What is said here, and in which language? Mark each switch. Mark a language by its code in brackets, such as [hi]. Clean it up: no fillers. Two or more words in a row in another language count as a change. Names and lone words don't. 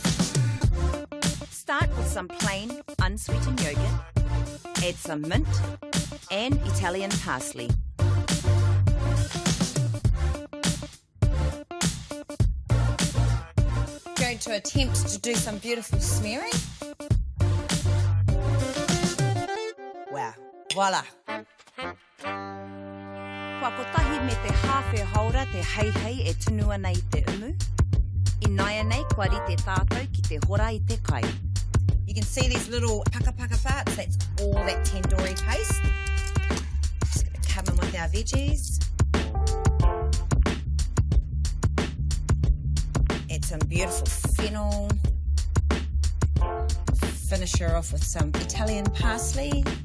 [en] Start with some plain, unsweetened yogurt, add some mint and Italian parsley. Going to attempt to do some beautiful smearing. Wow, voila. [mi] Kua kotahi me te hawhi haura te hei e tunua nei te umu. I naia nei kua ri te tātou ki te hora I te kai. [en] You can see these little paka parts. That's all that tandoori paste. Just going to come in with our veggies. Add some beautiful fennel. Finish her off with some Italian parsley.